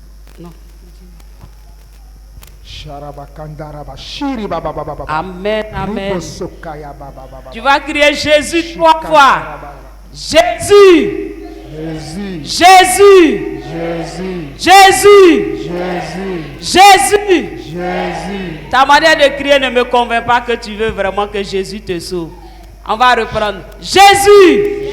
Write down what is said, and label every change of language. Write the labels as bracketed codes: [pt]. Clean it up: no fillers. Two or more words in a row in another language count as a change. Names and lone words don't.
[fr] Non. Sharabakandaraba, shiri baba baba baba. Amen, amen. Rubosokaya baba baba. Tu vas crier Jésus 3 fois. Shikataraba. Jésus, Jésus, Jésus, Jésus, Jésus, Jésus, Jésus. Jésus. Ta manière de crier ne me convainc pas que tu veux vraiment que Jésus te sauve. On va reprendre. Jésus,